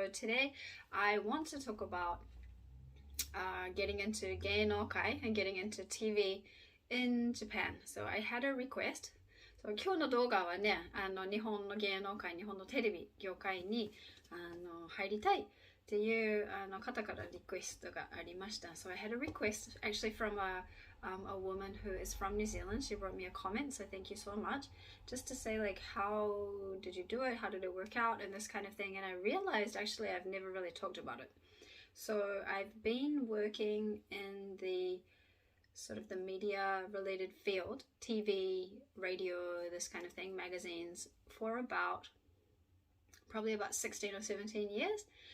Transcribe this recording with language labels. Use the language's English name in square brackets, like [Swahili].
[English] So today I want to talk about getting into 芸能界 and getting into TV in Japan. So I had a request. [Japanese] So 今日の動画はね、日本の芸能界、日本のテレビ業界に入りたいっていう方からリクエストがありました。 [English] So I had a request actually from a woman who is from New Zealand. She wrote me a comment, so thank you so much. Just to say like, how did you do it? How did it work out? And this kind of thing. And I realized actually I've never really talked about it. So I've been working in the sort of the media related field, TV, radio, this kind of thing, magazines, for probably about 16 or 17 years.